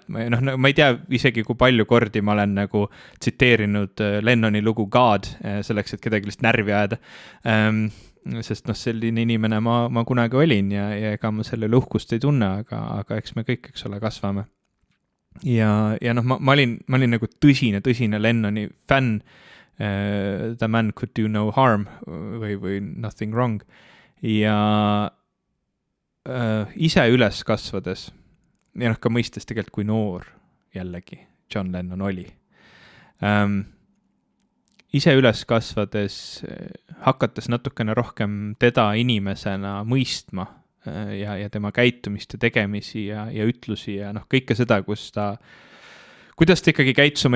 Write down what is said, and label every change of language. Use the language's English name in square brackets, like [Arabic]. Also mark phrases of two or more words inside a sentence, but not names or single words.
[Estonian] Noh, ma ei tea isegi, kui palju kordi ma olen nagu tsiteerinud Lennoni lugu God, selleks, et kedagi lihtsalt närvi ajada. Sest noh, selline inimene ma kunagi olin ja ega ma selle uhkust ei tunne, aga eks me kõik, eks ole, kasvame. Ja noh, ma olin nagu tõsine Lennoni fänn. [English] The man could do no harm või nothing wrong. [Estonian] Ja ise üles kasvades ja noh, ka mõistes tegelikult, kui noor jällegi John Lennon oli. Ise üles kasvades, hakates natukene rohkem teda inimesena mõistma ja tema käitumist ja tegemisi ja ütlusi ja noh, kõike seda, kuidas ta ikkagi käitus oma